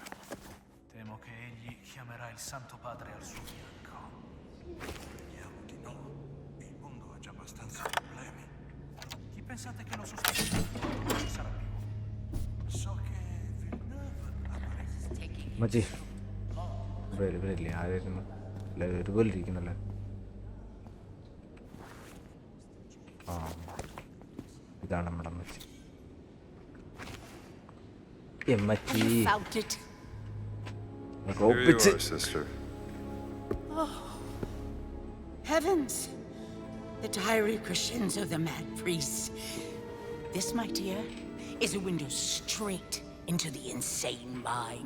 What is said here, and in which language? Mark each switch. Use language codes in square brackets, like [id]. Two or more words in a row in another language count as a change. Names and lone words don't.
[it] Temo che egli chiamerà il Santo Padre al suo fianco. Speriamo di no. Il mondo ha già abbastanza problemi. Chi pensate che lo sostituirà? Non ci sarà più. So che Villeneuve ha parecchio. [ml] മച്ചി ഇവരില്ലേ ആരായിരുന്നു? ഒരുപോലെ ഇരിക്കുന്നല്ലേ. ആ ഇതാണ് നമ്മുടെ അമ്മച്ചി. എമ്മച്ചി [en] Found it. Here you are, sister. Oh, heavens! The diary of Crescenzo, the mad priest. This, my dear, is a window straight into the insane mind.